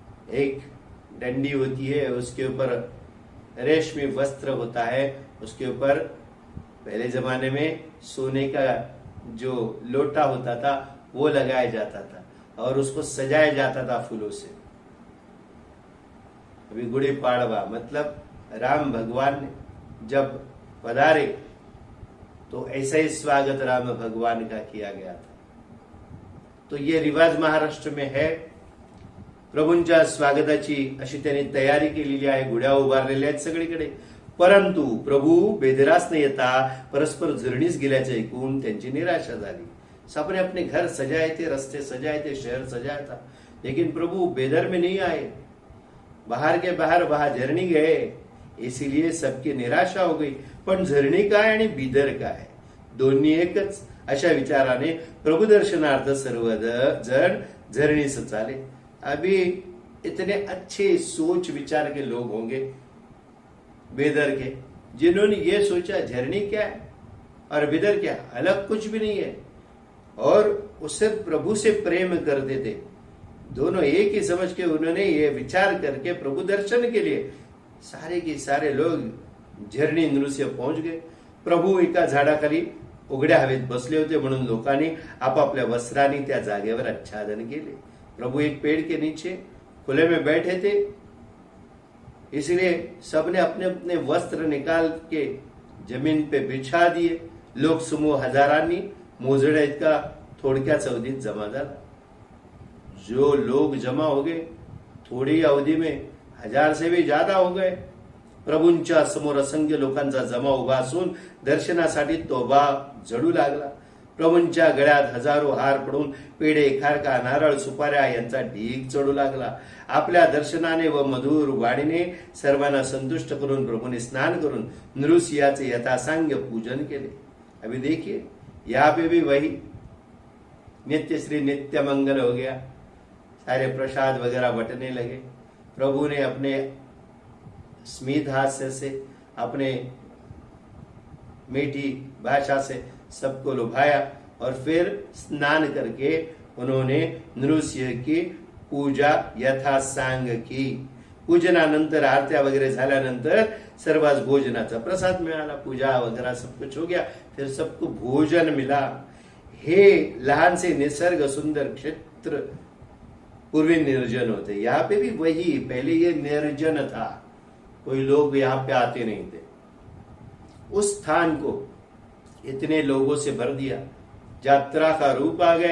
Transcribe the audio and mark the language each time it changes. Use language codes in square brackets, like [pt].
[hi] एक डंडी होती है, उसके ऊपर रेशमी वस्त्र होता है, उसके ऊपर पहले जमाने में सोने का जो लोटा होता था वो लगाया जाता था और उसको सजाया जाता था फूलों से। अभी गुड़ी पाड़वा मतलब राम भगवान जब पधारे तो ऐसा ही स्वागत राम भगवान का किया गया था। तो ये रिवाज महाराष्ट्र में है। [mr] प्रभूंच्या स्वागताची अशी त्यांनी तयारी केलेली आहे, गुड्या उभारलेल्या आहेत सगळीकडे। परंतु प्रभू बेदरास न येता परस्पर झरणीस गेल्याचे ऐकून त्यांची निराशा झाली। [hi] सबने अपने घर सजाए थे, रास्ते सजाए थे, शहर सजाया था, लेकिन प्रभु बेदर में नहीं आए। बाहर के बाहर वहां झरणी गए, इसीलिए सबकी निराशा हो गई। [mr] पण झरणी काय आणि बिदर काय, दोन्ही एकच अशा विचाराने प्रभु दर्शनार्थ सर्व जण झरणीस चाले। [hi] अभी इतने अच्छे सोच विचार के लोग होंगे बेदर के, जिन्होंने ये सोचा झरणी क्या है और बिदर क्या, अलग कुछ भी नहीं है, और उससे प्रभु से प्रेम करते थे। दोनों एक ही समझ के उन्होंने ये विचार करके प्रभु दर्शन के लिए सारे के सारे लोग झरणी नृत्य पहुंच गए। [mr] प्रभू एका झाडाखाली उघड्या हवेत बसले होते, म्हणून लोकांनी आपापल्या वस्त्रांनी त्या जागेवर आच्छादन केले। [hi] प्रभु एक पेड़ के नीचे खुले में बैठे थे, इसलिए सबने अपने अपने वस्त्र निकाल के जमीन पे बिछा दिए। [mr] लोक समूह हजारांनी मोजड्या इतका थोडक्या अवधीत जमा झाला। [hi] जो लोग जमा हो गए थोड़ी अवधि में 1000 से भी ज्यादा हो गए। [mr] प्रभूंच्या समोर असंख्य लोकांचा जमा उभा असून दर्शनासाठी तोबा जडू लागला। प्रभूंच्या गळ्यात हजारो हार पडून पेढे, खारका, नारळ, सुपाऱ्या यांचा ढीग चढू लागला। आपल्या दर्शनाने व मधुर वाणीने सर्वांना संतुष्ट करून प्रभूने स्नान करून नृसिंहाचे यथासांग पूजन केले। [hi] अभी देखिए यहाँ पे भी वही नित्य श्री नित्य मंगल हो गया, सारे प्रसाद वगैरह बंटने लगे। प्रभु ने अपने स्मित हास्य से, अपने मीठी भाषा से सबको लुभाया और फिर स्नान करके उन्होंने नृसिंह की पूजा यथासांग की। [mr] पूजनानंतर आरत्या वगैरे झाल्यानंतर सर्वांस भोजनाचा प्रसाद मिळाला। [hi] पूजा वगैरह सब कुछ हो गया, फिर सबको भोजन मिला। [mr] हे लहान से निसर्ग सुंदर क्षेत्र पूर्वी निर्जन होते, [hi] यहाँ पे भी वही, पहले ये निर्जन था, कोई लोग यहाँ पे आते नहीं थे। उस स्थान को इतने लोगों से भर दिया, यात्रा का रूप आ गया।